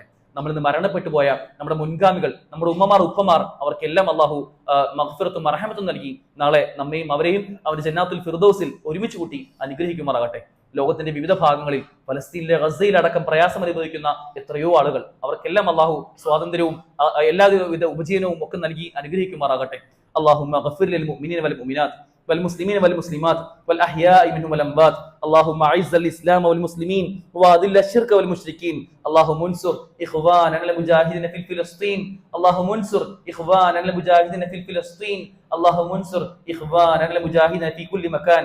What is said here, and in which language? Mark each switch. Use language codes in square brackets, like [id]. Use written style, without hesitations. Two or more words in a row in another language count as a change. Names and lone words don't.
[ml] നമ്മൾ ഇന്ന് മരണപ്പെട്ടു പോയ നമ്മുടെ മുൻഗാമികൾ, നമ്മുടെ ഉമ്മമാർ ഉപ്പമാർ, അവർക്കെല്ലാം അള്ളാഹു മഗ്ഫിറത്തും മർഹമത്തും നൽകി നാളെ നമ്മയും അവരെയും അവന്റെ ജന്നാത്തുൽ ഫിർദൗസിൽ ഒരുമിച്ച് കൂട്ടി അനുഗ്രഹിക്കുമാറാകട്ടെ. ലോകത്തിന്റെ വിവിധ ഭാഗങ്ങളിൽ, ഫലസ്തീനിലെ ഗസയിലടക്കം പ്രയാസം അനുഭവിക്കുന്ന എത്രയോ ആളുകൾ, അവർക്കെല്ലാം അള്ളാഹു സ്വാതന്ത്ര്യവും എല്ലാവിധ ഉപജീവനവും ഒക്കെ നൽകി അനുഗ്രഹിക്കുമാറാകട്ടെ. [ar] اللهم اغفر للمؤمنين والمؤمنات والمسلمين والمسلمات والأحياء منهم والأموات. اللهم أعز الإسلام والمسلمين وأذل الشرك والمشركين. اللهم انصر إخواننا المجاهدين في فلسطين. اللهم انصر إخواننا المجاهدين في فلسطين. اللهم انصر إخواننا المجاهدين في كل مكان.